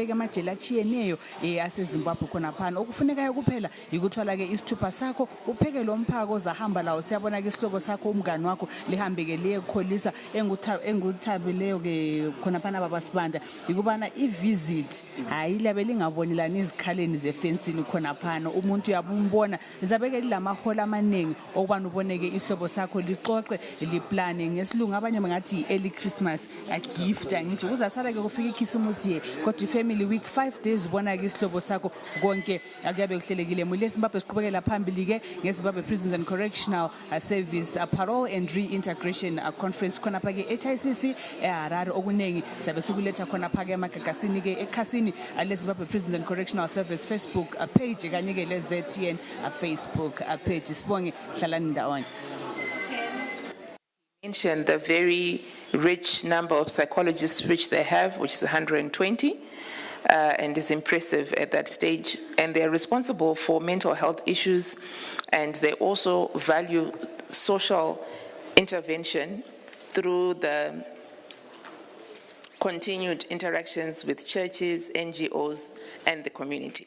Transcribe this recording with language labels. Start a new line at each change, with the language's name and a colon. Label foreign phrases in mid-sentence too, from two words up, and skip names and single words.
North Ndebele: ke amajele achiyeneyo aseZimbabwe khona phana okufunekayo kuphela yikuthwala ke isithupha sakho upheke lo mphako ozahamba lawo siyabona ke isihlobo sakho umngani wakho lihambe ke liyekholisa enguthabileyo ke khona phana baba Sibanda ikubana i-visit hayi labe lingabonelani izikhaleni zefensini khona phana umuntu uyabumbona izabeke lilamahola amaningi okubana uboneke isihlobo sakho lixoxe liplane ngesilungu abanye bangathi
English: early Christmas a gift
North Ndebele: angitsho kuzasala ke kufika ikhisimusi ye kodwa i-
English: family week 5 days
North Ndebele: ubona ke isihlobo sakho konke akuyabe kuhlelekile Muli Zimbabwe siqhubekela phambili ke ngeZimbabwe Prisons and Correctional Service Parole and Reintegration Conference khona pha ke HICC eHarare okunengi sabe sukuletha khona phake emagagasini ke ekhasini leZimbabwe Prisons and Correctional Service Facebook page kanye ke leZTN Facebook page sibonge hlalani ndawonye.
English: Mentioned the very rich number of psychologists which they have, which is 120, and is impressive at that stage. And they're responsible for mental health issues, and they also value social intervention through the continued interactions with churches, NGOs, and the community.